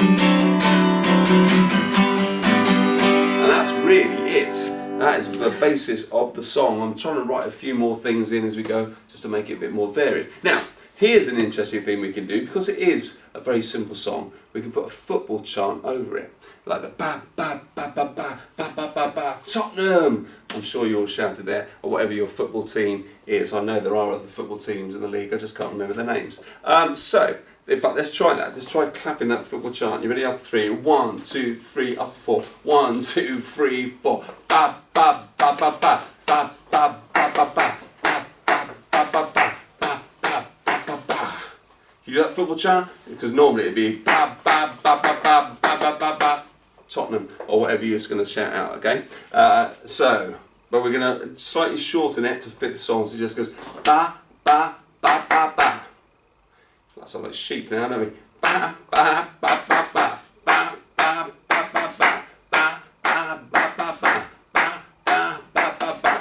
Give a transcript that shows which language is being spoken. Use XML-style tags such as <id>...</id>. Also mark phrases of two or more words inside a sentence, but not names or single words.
<en>And that's really it. That is the basis of the song. I'm trying to write a few more things in as we go, just to make it a bit more varied. Now, here's an interesting thing we can do, because it is a very simple song. We can put a football chant over it, like the ba ba ba ba ba ba ba ba ba Tottenham. I'm sure you all shouted there, or whatever your football team is. I know there are other football teams in the league. I just can't remember their names. So, in fact, let's try that. Let's try clapping that football chant. You ready? Up to 3. 1, 2, 3. Up to 4. 1, 2, 3, 4. Ba ba ba ba ba ba ba ba ba ba. You do that football chant? Because normally it'd be ba ba ba ba ba ba ba ba ba Tottenham, or whatever you're going to shout out, okay? But we're going to slightly shorten it to fit the song, so it just goes ba ba ba ba ba. That sounds like sheep now, don't we? Ba ba ba ba ba ba ba ba ba ba ba ba ba ba ba ba ba.</en>